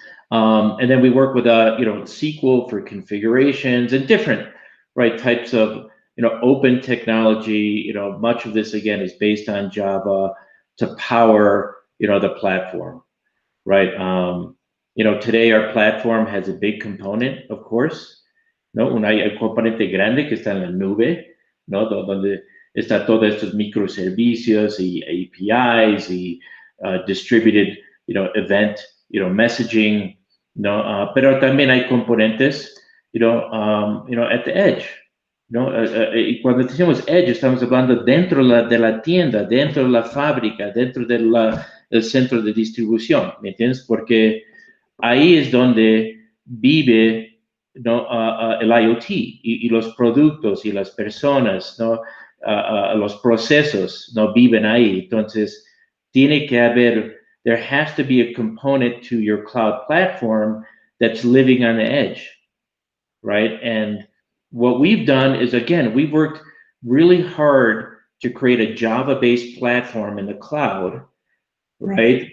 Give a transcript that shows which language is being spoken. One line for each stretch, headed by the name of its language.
English: And then we work with SQL for configurations and different, right, types of, open technology. Much of this again is based on Java to power, the platform, right? Today our platform has a big component, of course,
Spanish: un componente grande que está en la nube, donde está todos estos microservicios y APIs y
English: distributed, event, messaging,
Spanish: pero también hay componentes,
English: at the edge,
Spanish: y cuando decimos edge, estamos hablando dentro de la tienda, dentro de la fábrica, dentro del centro de distribución, ¿me entiendes? Porque ahí es donde vive, el IoT y los productos y las personas, los procesos, viven ahí. Entonces, tiene que haber,
English: there has to be a component to your cloud platform that's living on the edge, right? And what we've done is, again, we've worked really hard to create a Java-based platform in the cloud, right?